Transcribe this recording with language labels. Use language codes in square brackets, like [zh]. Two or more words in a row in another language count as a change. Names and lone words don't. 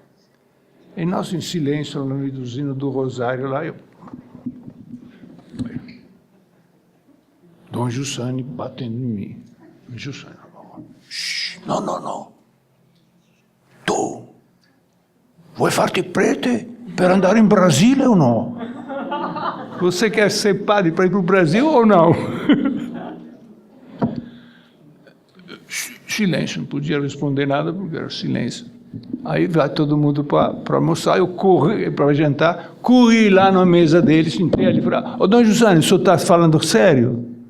[pt] E nós em silêncio, no reduzindo do Rosário lá, Dom Giussani batendo em mim. [it] Giussani, não. Tu vai farti prete per andare in Brasile [pt] ou não? Você quer ser padre para ir para o Brasil ou não? Silêncio, não podia responder nada porque era silêncio. Aí vai todo mundo para almoçar, eu corri para jantar, corri lá na mesa dele, sentei ali e falei, ô Dom Giussani, o senhor está falando sério?